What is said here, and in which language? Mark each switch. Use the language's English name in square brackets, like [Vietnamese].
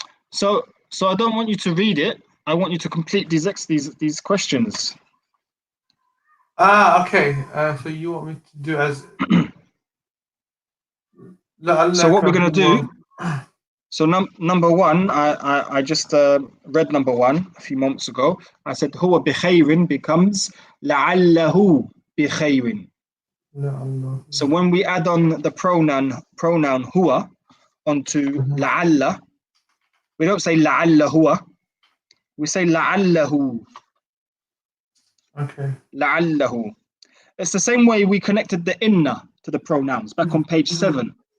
[English] So I don't want you to read it. I want you to complete these questions. Okay. So you want me to do as So what we're going to do, so number 1, I just read number 1 a few moments ago. I said [Arabic] هو بخير [English] becomes [Arabic] لعله بخير. [English] So when we add on the pronoun هو onto لعل, we don't say [Arabic] لعل هو, [English] we say لعله. Okay. [Arabic] لعله. [English] It's the same way we connected the inna to the pronouns back on page 7.